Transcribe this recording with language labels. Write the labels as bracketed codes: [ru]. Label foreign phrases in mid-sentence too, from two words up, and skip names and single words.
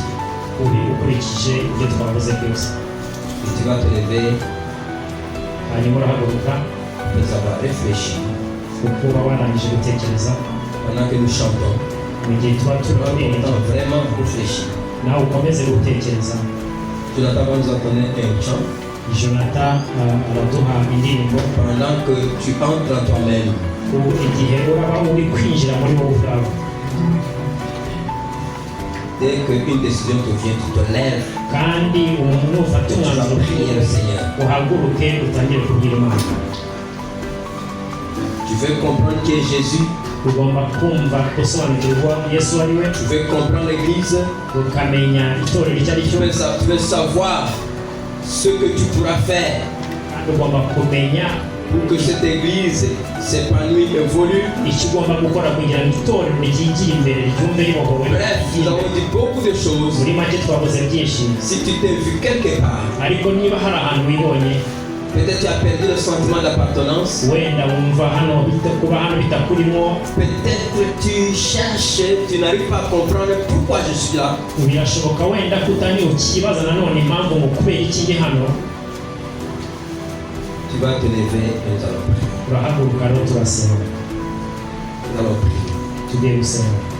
[fr] Et tu vas te lever après avoir réfléchi pendant que nous chantons. Tu vas vraiment réfléchir. Tu n'as pas nous entendre un chant. [rw] Jonathan araduha indirimbo [fr] pendant que tu entres en toi-même. [rw] ubu igihe uraba uri kwinjira muri wowe ubwawe. [fr] Dès qu'une décision te vient, tu te lèves [rw] kandi umuntu nufata [fr] et tu vas [rw] umwanzuro [fr] prier le Seigneur. [rw] uhaguruke utangire kubwira Imana. [fr] Tu veux comprendre qui est Jésus, [rw] ugomba kumva gusobanukirwa Yesu ari we, [fr] tu veux comprendre l'Église, [rw] ukamenya itorero icyo ari [fr] tu [rw] cyo, [fr] veux savoir ce que tu pourras faire [rw] kandi ugomba kumenya [fr] pour que cette Église s'épanouisse, évolue. [rw] icyo ugomba gukora kugira ngo itorero ryigire imbere ryumve ribohowe. [fr] Bref, nous avons dit beaucoup de choses. [rw] muri make twavuze byinshi, [fr] Si tu t'es vu quelque part, [rw] ariko niba hari ahantu wibonye [fr] peut-être tu as perdu le sentiment d'appartenance. [rw] wenda wumva hano kuba hano bitakurimo, [fr] Peut-être tu cherches, tu n'arrives pas à comprendre pourquoi je suis là. [rw] birashoboka wenda ko utaniwe ukibaza nanone impamvu ngo kubera iki ndi hano. [fr] Tu vas te lever et nous allons prier. [rw] turahaguruka rero turasenga, [fr] Nous allons prier. [rw] tugiye gusenga.